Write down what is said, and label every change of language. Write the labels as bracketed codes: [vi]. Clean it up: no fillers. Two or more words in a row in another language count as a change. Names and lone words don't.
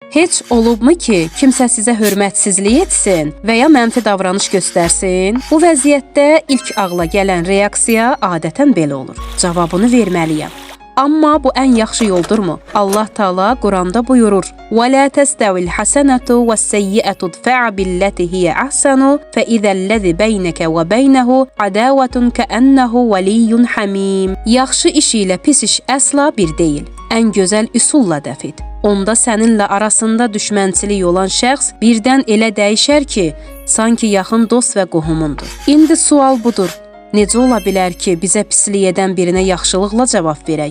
[az] Heç olubmu ki, kimsə sizə hörmətsizlik etsin və ya mənfi davranış göstərsin? Bu vəziyyətdə ilk ağla gələn reaksiya adətən belə olur. Cavabını verməliyəm. Amma bu ən yaxşı yoldurmu? Allah Taala Quranda buyurur: [ar] "ولا تستوي الحسنة والسيئة ادفع بالتي هي أحسن فإذا الذي بينك وبينه عداوة كأنه ولي حميم." [az] Yaxşı iş ilə pis iş əsla bir deyil. Ən gözəl üsulla dəf et. Onda səninlə arasında düşmənçilik olan şəxs birdən elə dəyişər ki, sanki yaxın dost və qohumundur. İndi sual budur. Necə ola bilər ki, bizə pislik edən birinə yaxşılıqla cavab verək?